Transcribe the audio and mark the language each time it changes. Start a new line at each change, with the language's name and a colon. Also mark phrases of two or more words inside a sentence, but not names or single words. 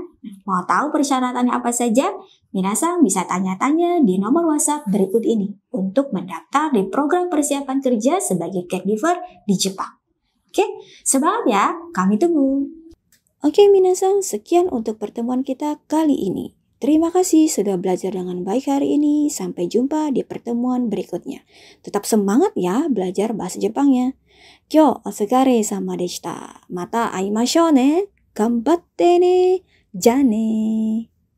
Indonesian: Mau tahu persyaratannya apa saja? Minasan bisa tanya-tanya di nomor WhatsApp berikut ini untuk mendaftar di program persiapan kerja sebagai caregiver di Jepang. Oke, semangat ya, kami tunggu. Oke, minasan, sekian untuk pertemuan kita kali ini. Terima kasih sudah belajar dengan baik hari ini. Sampai jumpa di pertemuan berikutnya. Tetap semangat ya belajar bahasa Jepangnya.
Japanese: 今日お疲れ様でした. また会いましょうね。頑張ってね. じゃね.